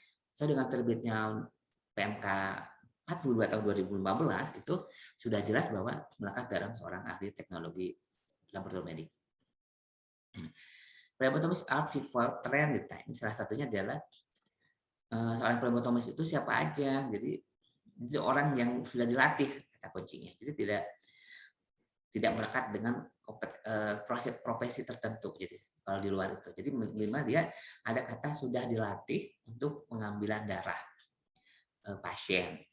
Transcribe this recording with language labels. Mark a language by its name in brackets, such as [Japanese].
[Indonesian] So dengan terbitnya PMK 42 tahun 2015 itu sudah jelas bahwa melekat dalam seorang ahli teknologi laboratorium medik. [English] Phlebotomist are people trained. [Indonesian] Ini salah satunya adalah seorang phlebotomist itu siapa aja. Jadi orang yang sudah dilatih, kata kuncinya. Jadi tidak melekat dengan proses profesi tertentu. Jadi kalau di luar itu, jadi minimal dia ada kata sudah dilatih untuk pengambilan darah pasien.